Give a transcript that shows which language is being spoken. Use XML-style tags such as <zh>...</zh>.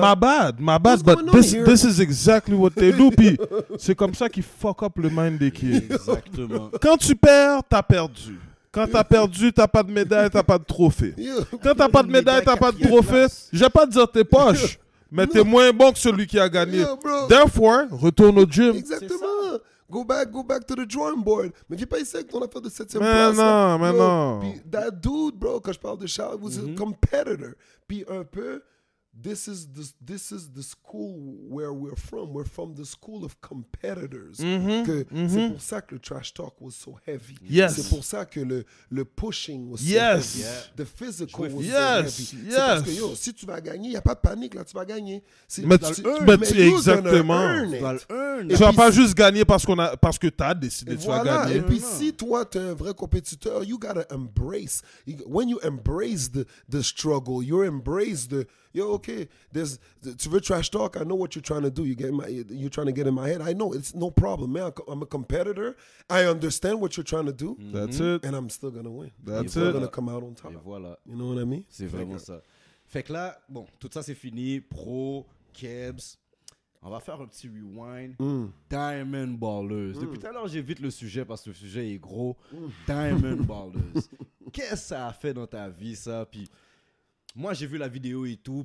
<en>My bad, but this is exactly what they do.</en> <fr>Puis c'est comme ça qu'ils</fr> <en>fuck up</en> <fr>le mind des kids. Exactement. Quand tu perds, t'as perdu. Quand t'as perdu, t'as pas de médaille, t'as pas de trophée. Quand t'as pas de médaille, t'as pas de trophée, je vais pas te dire t'es poche, mais t'es moins bon que celui qui a gagné.</fr> <en>Therefore,</en> <fr>retourne au gym. Exactement.</fr> <en>Go back to the drawing board.</en> <fr>Mais viens pas ici avec ton affaire de 7e place. Mais non.</fr> <en>Puis that dude, bro,</en> <fr>quand je parle de Charles,</fr> <en>was a competitor.</en> <fr>Puis un peu,</fr> <en>this is the school where we're from. We're from the school of competitors.</en> <fr>C'est pour ça que le trash talk</fr> <en>was so heavy. Yes.</en> <fr>C'est pour ça que le pushing</fr> <en>was so heavy. The physical was so heavy.</en> <fr>C'est parce que, yo, si tu vas gagner, il n'y a pas de panique, là, tu vas gagner. Exactement. Tu vas pas juste gagner parce que tu as décidé de gagner. Et puis si toi, tu es un vrai compétiteur,</fr> <en>you gotta embrace. When you embrace the struggle, you embrace yo, okay,</en> <fr>tu veux trash talk,</fr> <en>I know what you're trying to do. You're trying to get in my head. I know, it's no problem, man. I'm a competitor. I understand what you're trying to do. That's it. And I'm still going to win. That's I'm still going to come out on top.</en> <fr>Et voilà.</fr> <en>You know what I mean?</en> <fr>C'est vraiment ça. Fait que là, bon, tout ça c'est fini. Pro, Kebs. On va faire un petit rewind. Mm. Diamond Ballers. Depuis tout à l'heure, j'évite le sujet parce que le sujet est gros. Diamond Ballers. Qu'est-ce que ça a fait dans ta vie, ça? Puis moi, j'ai vu la vidéo et tout.</fr>